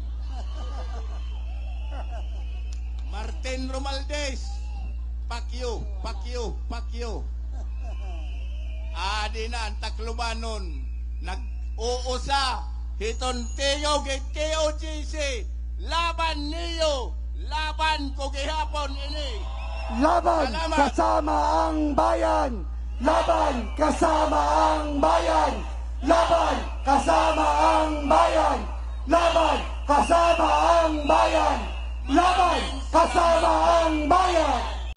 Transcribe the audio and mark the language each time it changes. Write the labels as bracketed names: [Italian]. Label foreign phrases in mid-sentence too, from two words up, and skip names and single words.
[Waray] Martin Romualdez, pakyo, pakyo, pakyo. Adi na ang Taclobanon, nag-uusa, hiton tiyo, KOGC, laban niyo, laban ko gihapon ini. [Filipino] Laban kasama ang bayan! Laban kasama ang bayan! Laban kasama ang bayan! Laban kasama ang bayan! Laban kasama ang bayan!